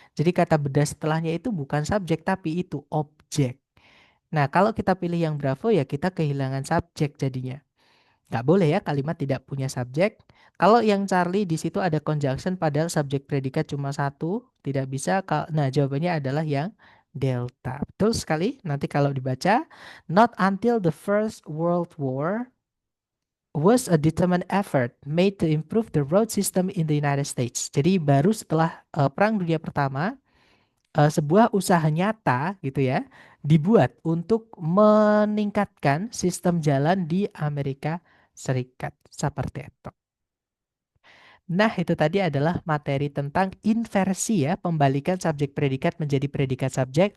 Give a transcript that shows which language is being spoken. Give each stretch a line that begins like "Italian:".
Indonesian: Jadi kata beda setelahnya itu bukan subjek tapi itu objek. Nah, kalau kita pilih yang Bravo ya kita kehilangan subjek jadinya. Nggak boleh ya kalimat tidak punya subjek. Kalau yang Charlie di situ ada conjunction padahal subjek predikat cuma satu, tidak bisa. Nah, jawabannya adalah yang delta. Betul sekali. Nanti kalau dibaca,
English: not until the First World War was a determined effort made to improve the road system in the United States.
Indonesian: Jadi baru setelah Perang Dunia Pertama, sebuah usaha nyata gitu ya dibuat untuk meningkatkan sistem jalan di Amerika Serikat seperti itu. Nah, itu tadi adalah materi tentang inversi ya, pembalikan subjek predikat menjadi predikat subjek.